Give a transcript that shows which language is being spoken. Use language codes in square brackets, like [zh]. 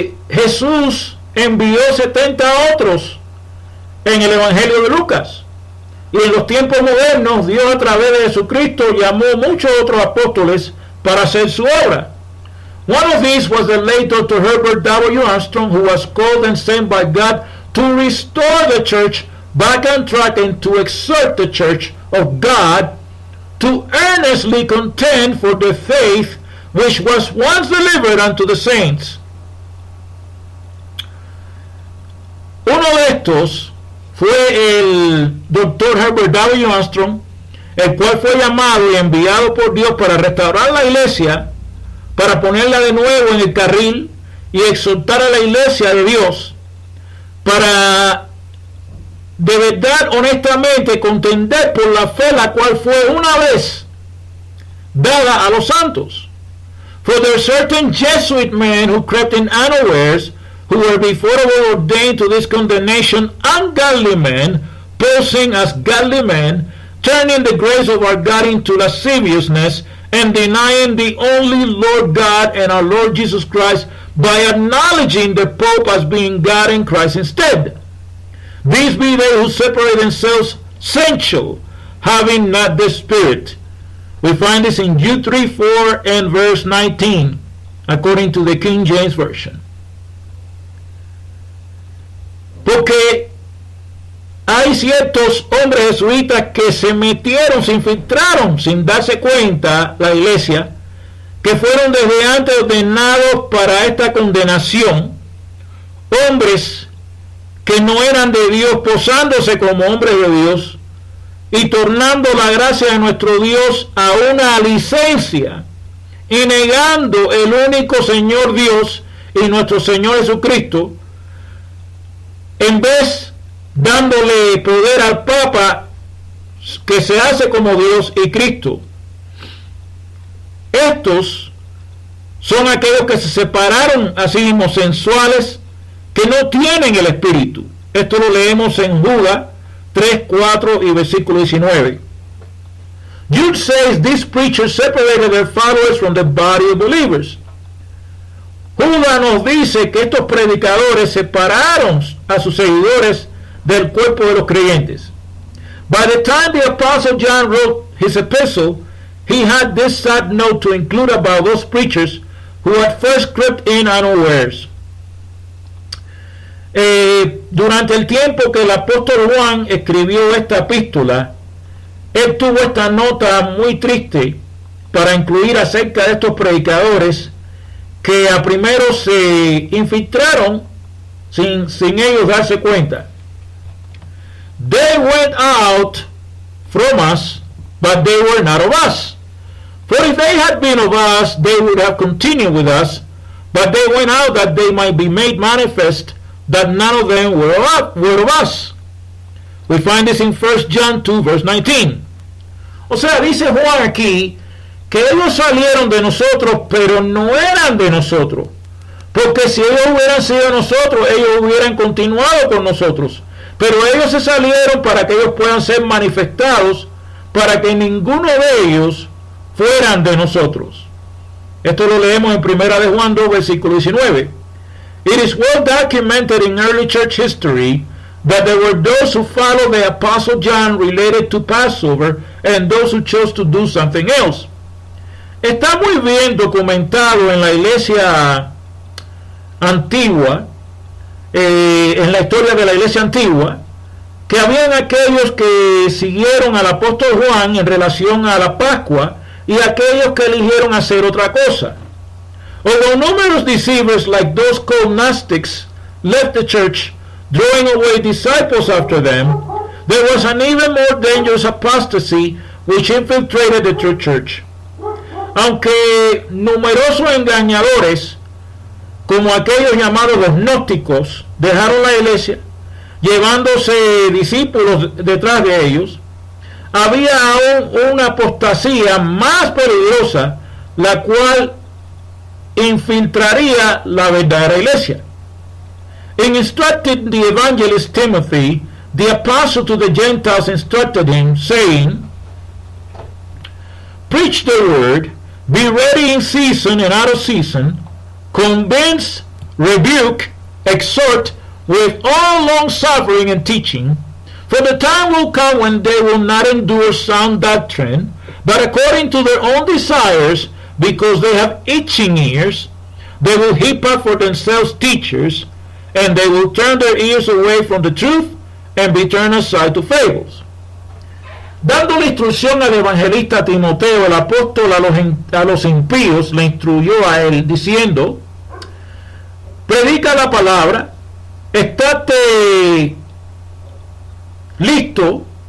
[es] Jesús envió 70 otros en el Evangelio de Lucas, y en los tiempos modernos Dios a través de Jesucristo llamó muchos otros apóstoles para hacer su obra. [en] One of these was the late Dr. Herbert W. Armstrong, who was called and sent by God to restore the church back on track and to exhort the church of God to earnestly contend for the faith which was once delivered unto the saints. [es] Uno de estos fue el Dr. Herbert W. Armstrong, el cual fue llamado y enviado por Dios para restaurar la iglesia, para ponerla de nuevo en el carril y exhortar a la iglesia de Dios para de verdad, honestamente, contender por la fe, la cual fue una vez dada a los santos. [en] For there are certain Jesuit men who crept in unawares, who were before ordained to this condemnation, ungodly men, posing as godly men, turning the grace of our God into lasciviousness, and denying the only Lord God and our Lord Jesus Christ by acknowledging the Pope as being God and Christ instead. These be they who separate themselves sensual, having not the Spirit. We find this in Jude 3:4 and verse 19, according to the King James Version. [es] Porque hay ciertos hombres jesuitas que se metieron, se infiltraron sin darse cuenta la iglesia, que fueron desde antes ordenados para esta condenación, hombres que no eran de Dios, posándose como hombres de Dios y tornando la gracia de nuestro Dios a una licencia y negando el único Señor Dios y nuestro Señor Jesucristo, en vez dándole poder al Papa que se hace como Dios y Cristo. Estos son aquellos que se separaron a sí mismos, sensuales, que no tienen el Espíritu. Esto lo leemos en Judas 3, 4 y versículo 19. [en] Jude says these preachers separated their followers from the body of believers. [es] Judas nos dice que estos predicadores separaron a sus seguidores del cuerpo de los creyentes. [en] By the time the Apostle John wrote his epistle, he had this sad note to include about those preachers who had first crept in unawares. [es] Durante el tiempo que el apóstol Juan escribió esta epístola, él tuvo esta nota muy triste para incluir acerca de estos predicadores que a primero se infiltraron sin ellos darse cuenta. [en] They went out from us, but they were not of us. For if they had been of us, they would have continued with us, but they went out that they might be made manifest that none of them were of us. We find this in 1 John 2, verse 19. [es] O sea, dice Juan aquí que ellos salieron de nosotros, pero no eran de nosotros. Porque si ellos hubieran sido de nosotros, ellos hubieran continuado con nosotros. Pero ellos se salieron para que ellos puedan ser manifestados, para que ninguno de ellos fueran de nosotros. Esto lo leemos en 1 de Juan 2, versículo 19. [en] It is well documented in early church history that there were those who followed the Apostle John related to Passover and those who chose to do something else. [es] Está muy bien documentado en la iglesia antigua, en la historia de la iglesia antigua, que habían aquellos que siguieron al apóstol Juan en relación a la Pascua y aquellos que eligieron hacer otra cosa. [en] Although numerous deceivers like those called Gnostics left the church, drawing away disciples after them, there was an even more dangerous apostasy which infiltrated the true church. [es] Aunque numerosos engañadores, como aquellos llamados los gnósticos, dejaron la iglesia, llevándose discípulos detrás de ellos, había aún una apostasía más peligrosa, la cual infiltraría la verdadera iglesia. [en] In instructing the evangelist Timothy, the apostle to the Gentiles instructed him, saying, "Preach the word, be ready in season and out of season, convince, rebuke, exhort with all long suffering and teaching, for the time will come when they will not endure sound doctrine, but according to their own desires, because they have itching ears, they will heap up for themselves teachers, and they will turn their ears away from the truth and be turned aside to fables." [es] Dando la instrucción al evangelista Timoteo, el apóstol a los impíos le instruyó a él diciendo: predica la palabra, estate listo